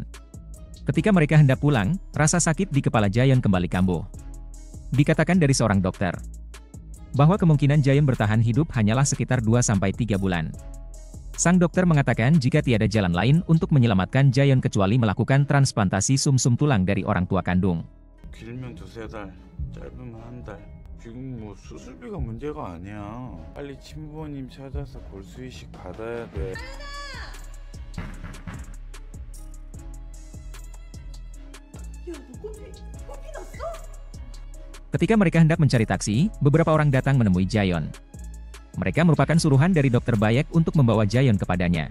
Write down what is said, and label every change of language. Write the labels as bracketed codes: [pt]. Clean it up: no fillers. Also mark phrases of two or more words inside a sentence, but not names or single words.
[id] Ketika mereka hendak pulang, rasa sakit di kepala Jaehyun kembali kambuh. Dikatakan dari seorang dokter, bahwa kemungkinan Jaehyun bertahan hidup hanyalah sekitar 2-3 bulan. Sang dokter mengatakan jika tiada jalan lain untuk menyelamatkan Jaehyun kecuali melakukan transplantasi sumsum tulang dari orang tua kandung. [ko] 길면 2-3달, 짧으면 1달. 지금 뭐 수술비가 문제가 아니야. 빨리 친부모님 찾아서 골수 이식 받아야 돼. [id] Ketika mereka hendak mencari taksi, beberapa orang datang menemui Jaehyun. Mereka merupakan suruhan dari Dr. Bayek untuk membawa Jaehyun kepadanya.